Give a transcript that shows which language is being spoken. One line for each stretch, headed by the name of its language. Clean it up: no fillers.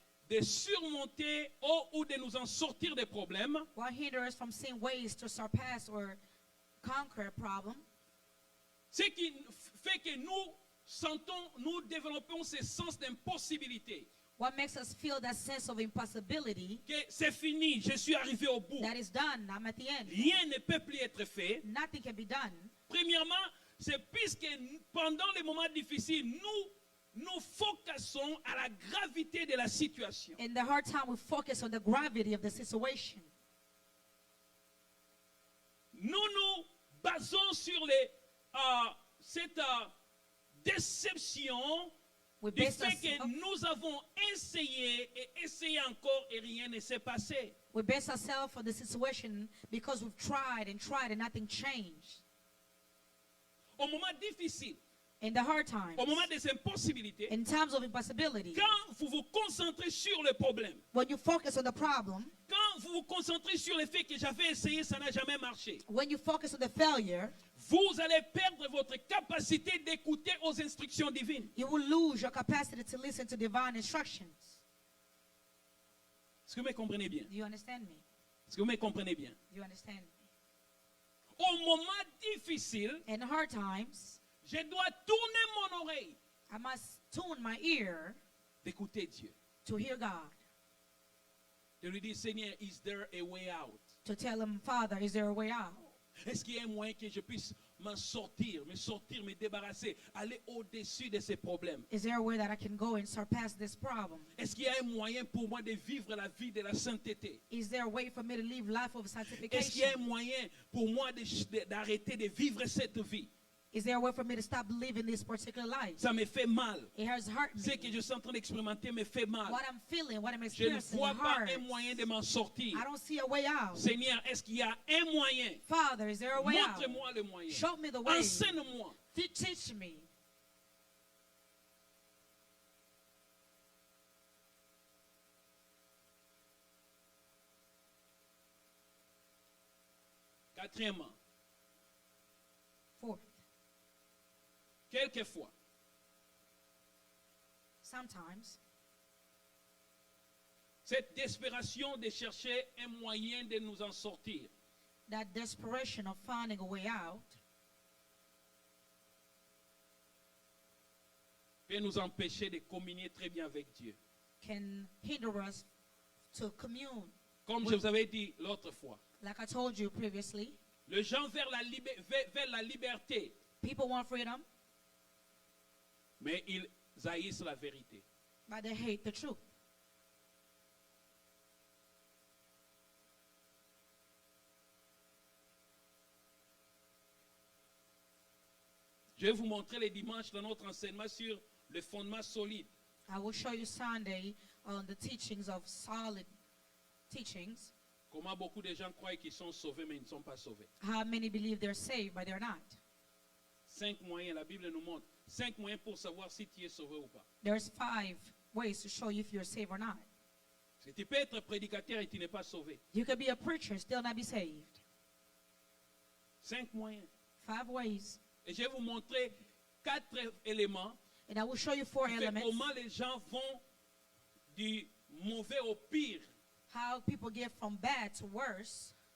French: de surmonter ou de nous en sortir des problèmes,
English: what hinders us from seeing ways to surpass or conquer a problem,
French: ce qui fait que nous développons ce sens d'impossibilité.
English: what makes us feel that sense of impossibility,
French: Que c'est fini, je suis arrivé au bout.
English: that is done, I'm at the end.
French: Rien ne peut plus être fait.
English: Nothing can be done.
French: Premièrement, c'est puisque pendant les moments difficiles, nous focusons à la gravité de la situation.
English: In the hard time, we focus on the gravity of the situation.
French: Nous nous basons sur cette déception
English: We
French: du
English: base,
French: fait que
English: ourselves,
French: nous avons essayé et essayé encore et rien ne s'est passé.
English: we base ourselves on the situation because we've tried and nothing changed.
French: Au moment difficile,
English: In the hard times,
French: au moment des impossibilités,
English: in times of impossibility,
French: quand vous vous concentrez sur le problème,
English: when you focus on the problem,
French: quand vous vous concentrez sur le fait que j'avais essayé, ça n'a jamais marché,
English: when you focus on the failure,
French: vous allez perdre votre capacité d'écouter aux instructions divines.
English: you will lose your capacity to listen to divine instructions.
French: Est-ce que vous me comprenez bien?
English: Do you understand me?
French: Est-ce que vous me comprenez bien?
English: Do you understand me?
French: Au moment difficile,
English: In hard times,
French: je dois tourner mon oreille
English: I must tune my ear
French: d'écouter Dieu.
English: to hear God,
French: De lui dire, Seigneur,
English: is there a way out? to tell him, Father, is there a way out?
French: Est-ce qu'il y a un moyen que je puisse me débarrasser, aller au-dessus de ces problèmes?
English: Is there a way that I can go and surpass this problem?
French: Est-ce qu'il y a un moyen pour moi de vivre la vie de la sainteté?
English: Is there a way for me to live life of
French: Est-ce qu'il y a un
English: sanctification?
French: moyen pour moi d'arrêter de vivre cette vie?
English: Is there a way for me to stop living this particular life?
French: Ça me fait mal.
English: It has hurt
French: Ce
English: me.
French: que je suis en train d'expérimenter me fait mal.
English: What I'm feeling, what I'm
French: Je ne
English: experiencing
French: vois pas
English: hurts.
French: un moyen de m'en sortir.
English: I don't see a way out.
French: Seigneur, est-ce qu'il y a un moyen?
English: Father, is there a way out?
French: Montre-moi le moyen.
English: Show me the way.
French: Enseigne-moi.
English: Teach me.
French: Quatrièmement,
English: Fourth,
French: quelquefois,
English: sometimes
French: cette desperation de chercher un moyen de nous en sortir
English: that desperation of finding a way out
French: peut nous empêcher de communier très bien avec Dieu.
English: can hinder us to commune.
French: Comme je vous avais dit l'autre fois,
English: Like I told you previously,
French: les gens vers la liberté,
English: people want freedom,
French: mais ils haïssent la vérité.
English: but they hate the truth.
French: Je vais vous montrer les dimanches dans notre enseignement sur le fondement solide.
English: I will show you Sunday on the teachings of solid teachings.
French: Comment beaucoup de gens croient qu'ils sont sauvés, mais ils ne sont pas sauvés.
English: How many believe they're saved, but they're not.
French: 5 moyens, la Bible nous montre. 5 moyens pour savoir si tu es sauvé ou pas.
English: There's 5 ways to show you if you're saved or not.
French: Parce que tu peux être prédicateur et tu n'es pas sauvé.
English: You could be a preacher and still not be saved.
French: 5 moyens.
English: 5 ways.
French: Et je vais vous montrer 4 éléments.
English: And I will show you 4
French: Qui fait
English: elements.
French: comment les gens vont du mauvais au pire.
English: How people get from bad to worse.